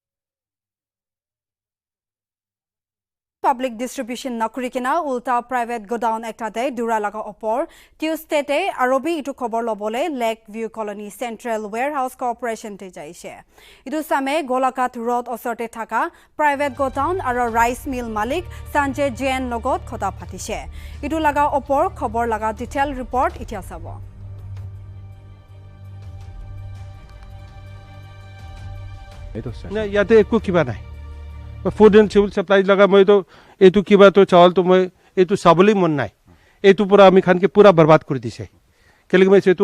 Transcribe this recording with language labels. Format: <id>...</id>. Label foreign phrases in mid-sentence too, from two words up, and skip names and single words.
<en>Public distribution</en> <nag>nakuri kina ulta</nag> <en>private godown</en> <nag>ekta de dura laga opor Tuesday te arobi itu khobor lobole Lake View Colony Central Warehouse Corporation te jaise itu same Golakat Road osorte thaka</nag> <en>private godown</en> <nag>aro</nag> <en>rice mill</en> <nag>malik Sanjay Jain logot khota phatise itu laga opor khobor laga</nag> <en>detail report</en> <nag>itia sabo</nag> <as>না ইয়াতে একো কিবা নাই ফুড এণ্ড চিভিল সাপ্লাই লগা মই তো এইটো কিবা তো চাউল তো মই এইটো চাবলৈ মন নাই এইটো পুৰা আমি খানকে পুৰা বৰবাদ কৰি দিছে কেলেকি মই এইটো</as>